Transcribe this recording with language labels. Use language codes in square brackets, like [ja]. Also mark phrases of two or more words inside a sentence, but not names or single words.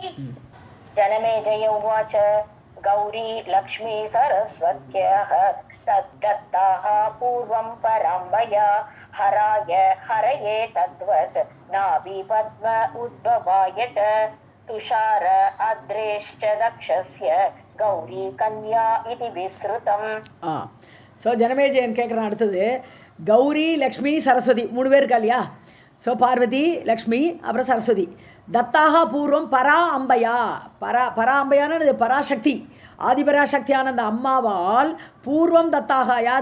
[sa] जनमेजय उवाच गौरी लक्ष्मी सरस्वत्यः तद्दत्ताः पूर्वं पराम्बया हराय हरये तद्वत् नाभि पद्म उद्भवाय च तुषार अद्रेश्च दक्षस्य गौरी कन्या इति विश्रुतम्. [ta] ஸோ ஜனமேஜயன் கேட்குறான் அடுத்தது. கௌரி, லக்ஷ்மி, சரஸ்வதி 3 பேர் இருக்கா இல்லையா? ஸோ பார்வதி, லக்ஷ்மி, அப்புறம் சரஸ்வதி. [sa] दत्ताः पूर्वं परा अम्बया, [ta] பரா அம்பையான பராசக்தி, ஆதிபராசக்தியான அந்த அம்மாவால் [sa] पूर्वं दत्ताः, [ta] யார்?